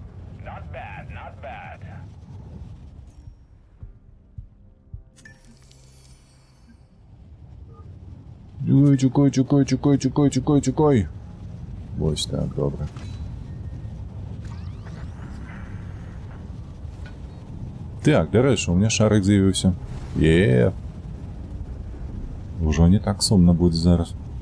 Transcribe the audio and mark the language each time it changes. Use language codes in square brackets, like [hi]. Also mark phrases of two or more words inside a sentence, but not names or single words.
[uk] Чекай. Ось так, добре. Так, [be] дарэчы, [ru] у меня шарик [be] з'явіўся. Ужо не так сумна будзе зараз.